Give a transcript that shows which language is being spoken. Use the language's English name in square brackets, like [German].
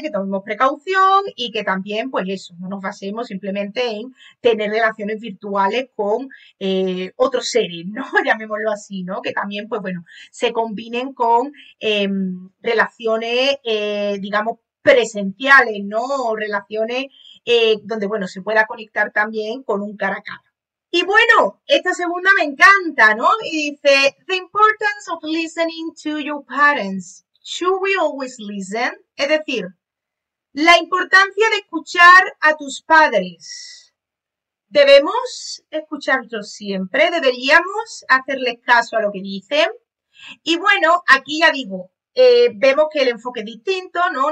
[Spanish] Que tomemos precaución y que también, pues eso, no nos basemos simplemente en tener relaciones virtuales con otros seres, ¿no? Llamémoslo así, ¿no? Que también, pues bueno, se combinen con relaciones, digamos, presenciales, ¿no? O relaciones donde, bueno, se pueda conectar también con un cara a cara. Y bueno, esta segunda me encanta, ¿no? Y dice, [English] the importance of listening to your parents. Should we always listen? [Spanish] Es decir, la importancia de escuchar a tus padres. ¿Debemos escucharlos siempre? ¿Deberíamos hacerles caso a lo que dicen? Y bueno, aquí ya digo, vemos que el enfoque es distinto, ¿no?